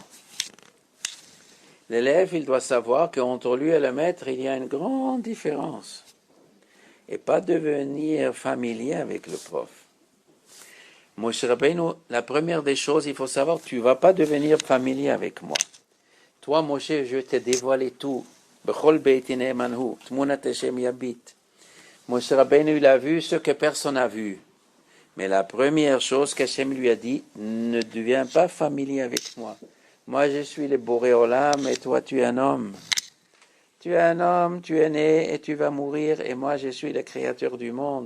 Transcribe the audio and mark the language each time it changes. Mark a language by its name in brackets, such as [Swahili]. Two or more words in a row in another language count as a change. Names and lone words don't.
[French] L'élève, il doit savoir qu'entre lui et le maître, il y a une grande différence. Et pas devenir familier avec le prof. Moshe Rabbeinu, la première des choses, il faut savoir, tu ne vas pas devenir familier avec moi. Toi, Moshe, je t'ai dévoilé tout. [Hebrew] בכל ביתי נאמן הוא, ותמונת ה' יביט. [French] Moshe Rabbeinu, il a vu ce que personne n'a vu. Mais la première chose qu'Hachem lui a dit, ne deviens pas familier avec moi. Moi, je suis le [Hebrew] בורא עולם [French] et toi, tu es un homme. Tu es un homme, tu es né et tu vas mourir et moi, je suis le créateur du monde.